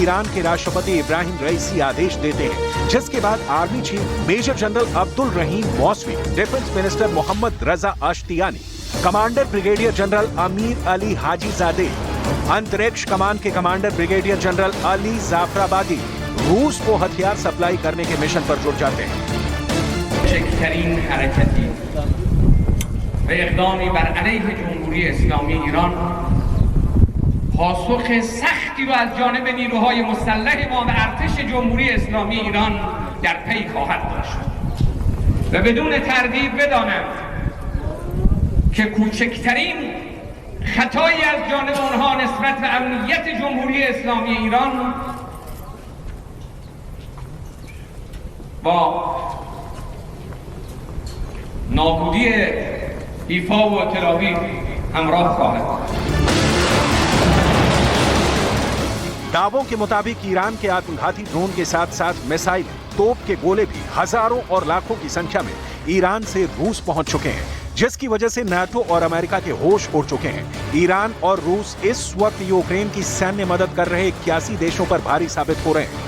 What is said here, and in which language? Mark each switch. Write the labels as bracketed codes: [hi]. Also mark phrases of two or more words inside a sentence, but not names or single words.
[hi] ईरान के राष्ट्रपति इब्राहिम रईसी आदेश देते हैं, जिसके बाद [en] army chief major general [hi] अब्दुल रहीम मौसवी, [en] defense minister [hi] मोहम्मद रजा अश्तियानी, [en] commander brigadier general [hi] अमीर अली हाजीजादे, अंतरिक्ष कमान के कमांडर [en] brigadier general [hi] अली जाफराबादी रूस को हथियार सप्लाई करने के मिशन पर जुट जाते हैं। [fa] و اقدامی بر علیه جمهوری اسلامی ایران پاسخ سختی رو از جانب نیروهای مسلح ما و ارتش جمهوری اسلامی ایران در پی خواهد داشت و بدون تردید بدانم که کوچکترین خطایی از جانب آنها نسبت به امنیت جمهوری اسلامی ایران با نابودی ایفا و تلاویو همراه خواهد بود। [hi] दावों के मुताबिक ईरान के आत्मघाती ड्रोन के साथ साथ मिसाइल, तोप के गोले भी हजारों और लाखों की संख्या में ईरान से रूस पहुंच चुके हैं, जिसकी वजह से नाटो और अमेरिका के होश उड़ चुके हैं। ईरान और रूस इस वक्त यूक्रेन की सैन्य मदद कर रहे 81 देशों पर भारी साबित हो रहे हैं।